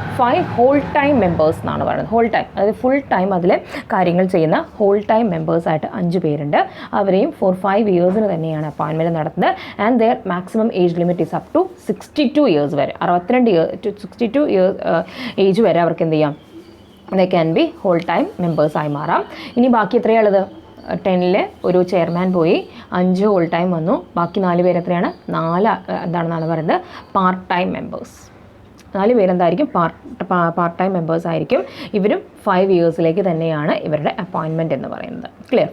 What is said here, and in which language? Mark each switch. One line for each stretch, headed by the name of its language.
Malayalam: 5 whole time members എന്നാണ് പറയുന്നത്. Whole time, അതായത് ഫുൾ ടൈം അതിൽ കാര്യങ്ങൾ ചെയ്യുന്ന ഹോൾ ടൈം മെമ്പേഴ്സായിട്ട് 5 പേരുണ്ട്. അവരെയും for 5 ഇയേഴ്സിന് തന്നെയാണ് അപ്പോയിൻമെൻറ്റ് നടത്തുന്നത്. And
English: their maximum age limit is up to 62 years
Malayalam: വരെ, 62 ഇയേഴ്സ് ഏജ് വരെ അവർക്ക് എന്ത് ചെയ്യാം?
English: they can be whole time members
Malayalam: ആയി മാറാം. ഇനി ബാക്കി എത്രയുള്ളത്? 10 ഒരു ചെയർമാൻ പോയി, 5 ഹോൾ ടൈം വന്നു, ബാക്കി 4 പേര് എത്രയാണ്? 4 എന്താണെന്നാണ് പറയുന്നത്? Part time members. 4 പേരെന്തായിരിക്കും? Part time members ആയിരിക്കും. ഇവരും 5 ഇയേഴ്സിലേക്ക് തന്നെയാണ് ഇവരുടെ അപ്പോയിൻമെൻറ്റ് എന്ന് പറയുന്നത്. ക്ലിയർ?